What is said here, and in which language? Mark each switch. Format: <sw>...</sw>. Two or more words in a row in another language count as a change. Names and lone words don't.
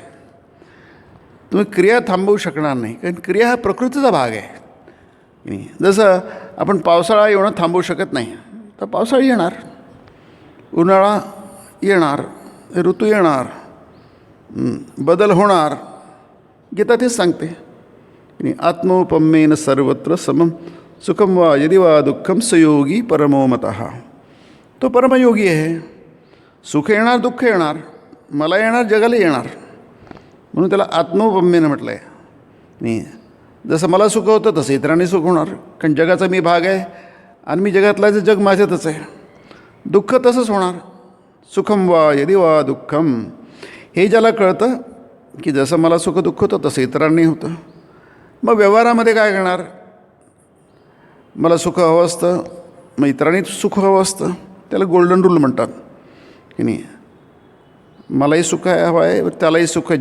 <mr>तुम्ही क्रिया थांबवू शकणार नाही, कारण क्रिया हा प्रकृतीचा भाग आहे. जसं आपण पावसाळा येणं थांबवू शकत नाही, तर पावसाळा येणार, उन्हाळा येणार, ऋतू येणार, बदल होणार. गीता तेच सांगते.</mr> <sa>आत्मोपम्येन सर्वत्र समम सुखम वा यदि वा दुःखम सयोगी परमो मतः.</sa> <mr>तो परमयोगी आहे. सुख येणार, दुःख येणार, मला येणार, जगाला येणार, म्हणून त्याला आत्मोपम्येनं म्हटलं आहे. नाही, जसं मला सुख होतं तसं इतरांनी सुख होणार, कारण जगाचा मी भाग आहे आणि मी जगातला जग माझ्यातच आहे. दुःख तसंच होणार.</mr> <sa>सुखम वा यदि वा दुःखम,</sa> <mr>हे ज्याला कळतं की जसं मला सुख दुःख होतं तसं इतरांनी होतं, मग व्यवहारामध्ये काय करणार? मला सुख हवं असतं, मग इतरांनी सुख हवं असतं. त्याला</mr> <en>golden rule</en> <mr>म्हणतात की नाही, मलाही सुख हवं आहे, त्यालाही सुख आहे.</mr>